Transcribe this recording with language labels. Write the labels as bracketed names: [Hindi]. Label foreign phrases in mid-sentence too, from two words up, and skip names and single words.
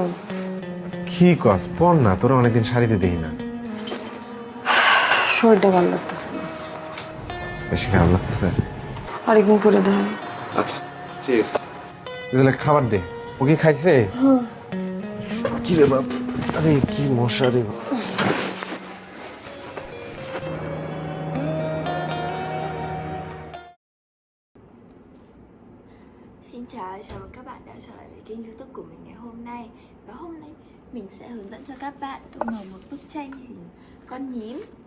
[Bangla] কি কস, পর না, তোরা অনেকদিন শাড়িতে দেখি না। শরীরটা ভালো লাগতেছে না। বেশি খারাপ লাগতেছে? আরেকদিন পরে দেখা। আচ্ছা ঠিক আছে, তাহলে খাবার দে। ও কি খাইছে? কি রে বাপ, আরে কি মশা রে। [Vietnamese] Xin chào, chào mừng các bạn đã trở lại với kênh YouTube của mình ngày hôm nay. Và hôm nay mình sẽ hướng dẫn cho các bạn tô màu một bức tranh hình con nhím.